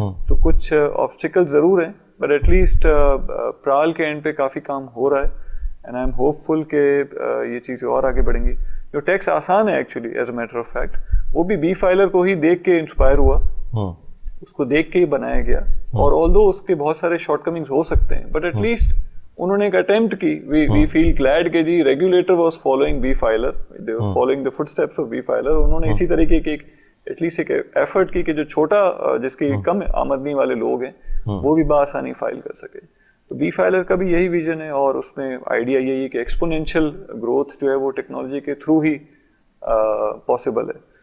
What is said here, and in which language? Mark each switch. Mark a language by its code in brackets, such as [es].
[ur] تو کچھ آبسٹیکل ضرور ہیں [en] but at least [ur] پرال کے اینڈ پہ کافی کام ہو رہا ہے [en] and I am hopeful [ur] کہ یہ چیزیں اور آگے بڑھیں گی. جو ٹیکس آسان ہے [en] actually as a matter of fact [ur] وہ بھی بی فائلر کو ہی دیکھ کے انسپائر ہوا, اس کو دیکھ کے ہی بنایا گیا اور آلدو اس کے بہت سارے شارٹ کمنگز ہو سکتے ہیں [en] but at least [ur] انہوں نے ایک اٹمپٹ کی. [en] we feel glad [ur] کہ جی [en] Regulator was following Befiler, they was following the footsteps of Befiler. [ur] انہوں نے اسی طریقے کی ایٹ لیسٹ ایک ایفرٹ کی کہ جو چھوٹا جس کی کم آمدنی والے لوگ ہیں وہ بھی بآسانی فائل کر سکے. تو بی فائلر کا بھی یہی ویژن ہے اور اس میں آئیڈیا یہی ہے کہ ایکسپونینشیل گروتھ جو ہے وہ ٹیکنالوجی کے تھرو ہی پاسبل ہے.